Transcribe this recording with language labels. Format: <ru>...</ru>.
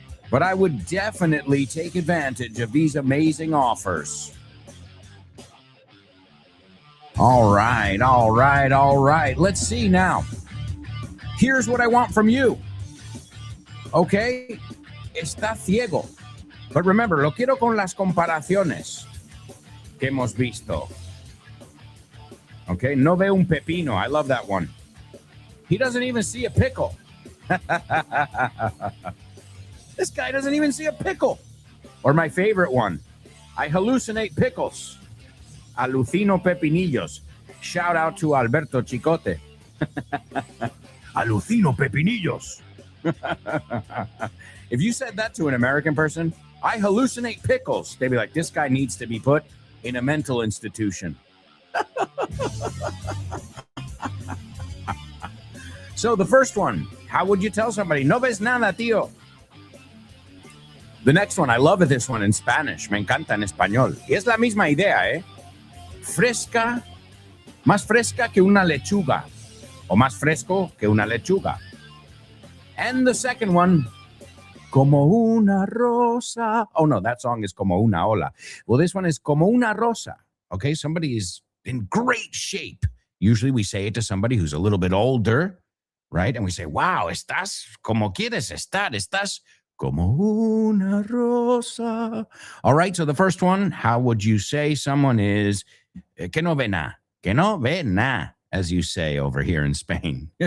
<en>But I would definitely take advantage of these amazing offers. All right. Let's see now. Here's what I want from you.</en> <es>Okay? Está ciego.</es> <en>But remember,</en> <es>lo quiero con las comparaciones que hemos visto.</es> <en>Okay,</en> <es>no ve un pepino.</es> <en>I love that one. He doesn't even see a pickle. This guy doesn't even see a pickle. Or my favorite one. I hallucinate pickles.</en> <es>Alucino pepinillos.</es> <en>Shout out to Alberto Chicote.</en> <es>Alucino pepinillos.</es> <en>If you said that to an American person, I hallucinate pickles, they'd be like, this guy needs to be put in a mental institution. So the first one, how would you tell somebody?</en> <es>No ves nada, tío.</es> <en>The next one, I love this one in Spanish.</en> <es>Me encanta en español. Y es la misma idea, ¿eh? Fresca, más fresca que una lechuga. O más fresco que una lechuga.</es> <en>And the second one,</en> <es>como una rosa.</es> <en>Oh, no, that song is</en> <es>como una ola.</es> <en>Well, this one is</en> <es>como una rosa.</es> <en>Okay, somebody is in great shape. Usually we say it to somebody who's a little bit older, right? And we say, wow,</en> <es>estás como quieres estar. Estás como una rosa.</es> <en>All right, so the first one, how would you say someone is</en> <es>que no ve nada? Que no ve nada,</es> <en>as you say over here in Spain.</en>